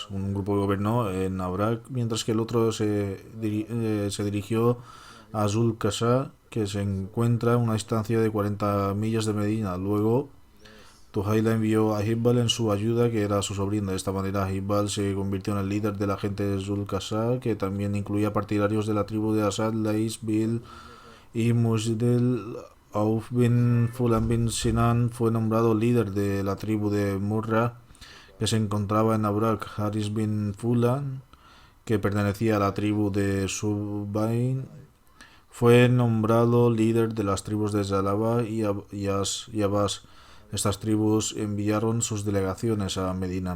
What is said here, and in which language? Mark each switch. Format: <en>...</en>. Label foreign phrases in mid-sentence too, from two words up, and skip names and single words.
<es>Un grupo gobernó en Abrak, mientras que el otro se dirigió a Zul-Qasa, que se encuentra a una distancia de 40 millas de Medina. Luego, Tuhaila envió a Hibbal en su ayuda, que era su sobrino. De esta manera, Hibbal se convirtió en el líder de la gente de Zul-Qasa, que también incluía partidarios de la tribu de Asad, Lais, Bil y Mujdel. Auf bin Fulan bin Sinan fue nombrado líder de la tribu de Murra, que se encontraba en Abrak. Haris bin Fulan, que pertenecía a la tribu de Subain, fue nombrado líder de las tribus de Zalaba y Abbas. Estas tribus enviaron sus delegaciones a Medina.</es>